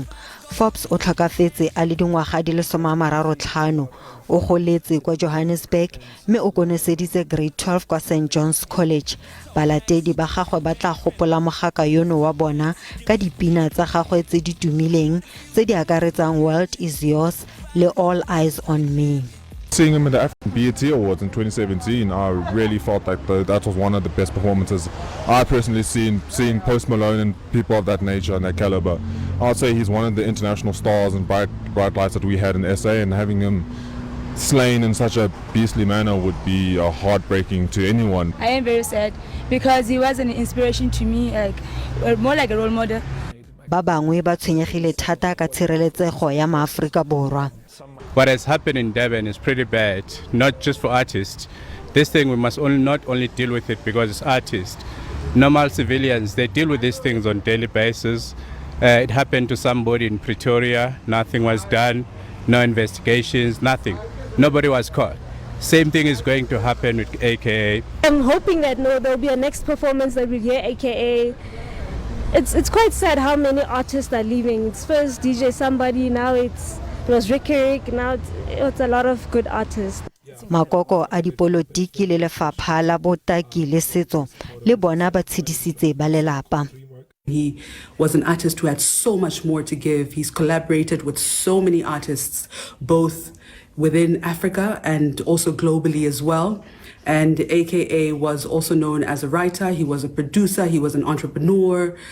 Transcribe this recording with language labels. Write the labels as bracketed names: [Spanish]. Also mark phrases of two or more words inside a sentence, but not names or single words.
[Tswana] Forbes o tlhokafetse a le dingwaga di le 35. O goletse kwa Johannesburg mme o konoseditse grade 12 kwa St John's College. Balatedi ba gagwe ba tla gopola mogaka yono wa bona ka dipina tsa gagwe tse di tumileng tse di akaretsang World Is Yours le All Eyes on Me. [English] Seeing him at the African BET Awards in 2017, I really felt like that was one of the best performances I personally seen Post Malone and people of that nature and that caliber. I'd say he's one of the international stars and bright lights that we had in SA, and having him slain in such a beastly manner would be heartbreaking to anyone. I am very sad because he was an inspiration to me, more like a role model. [Tswana] Ba bangwe ba tshwenyegile thata ka tshireletsego ya maAfrika Borwa. [English] What has happened in Durban is pretty bad, not just for artists. This thing we must not only deal with it because it's artists. Normal civilians, they deal with these things on a daily basis. It happened to somebody in Pretoria, nothing was done, no investigations, nothing. Nobody was caught. Same thing is going to happen with AKA. I'm hoping that there'll be a next performance that we hear AKA. It's quite sad how many artists are leaving. It's first DJ somebody, now it was Rick, now it's a lot of good artists. [Tswana] Makoko a dipolotiki le lefapha la botaki le setso le bona ba tshedisitse ba lelapa. [English] He was an artist who had so much more to give. He's collaborated with so many artists, both within Africa and also globally as well. And AKA was also known as a writer, he was a producer, he was an entrepreneur.